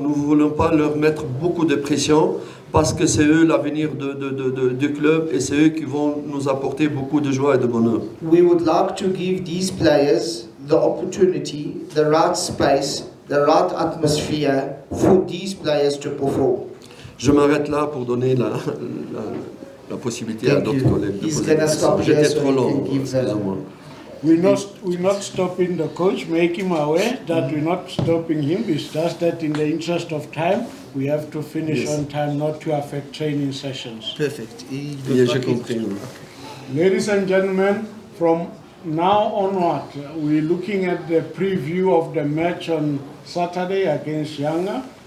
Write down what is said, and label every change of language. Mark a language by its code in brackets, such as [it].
[fr] Nous ne voulons pas leur mettre beaucoup de pression parce que c'est eux l'avenir du club et c'est eux qui vont nous apporter beaucoup de joie et de bonheur. [en] We would like to give these players the opportunity, the right space, the right atmosphere for these players to perform. [fr] Je m'arrête là pour donner la possibilité à d'autres collègues de poser des questions. J'étais trop long, excusez-moi. [en] We're not stopping the coach, make him aware that we're not stopping him. It's just that in the interest of time, we have to finish on time, not to affect training sessions. Perfect. [fr] Oui, j'ai compris. [en] Ladies and gentlemen, from now onward, we're looking at the preview of the match on Saturday against Yanga.